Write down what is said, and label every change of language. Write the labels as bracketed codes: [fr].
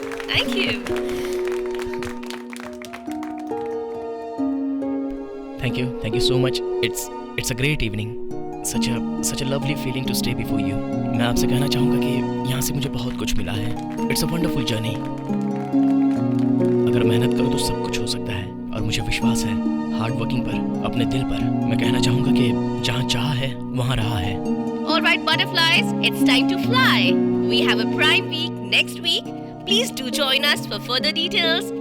[en] Thank you. Thank you so much. It's a great evening. Such a lovely feeling to stay before you. [hi] मैं आपसे कहना चाहूँगा कि यहाँ से मुझे बहुत कुछ मिला है. [en] It's a wonderful journey. [hi] अगर मेहनत करो तो सब कुछ हो सकता है और मुझे विश्वास है हार्ड वर्किंग पर, अपने दिल पर. मैं कहना चाहूँगा कि जहाँ चाह है वहाँ रहा है. [en] All right, butterflies, it's time to fly. We have a Prime Week next week. Please do join us for further details.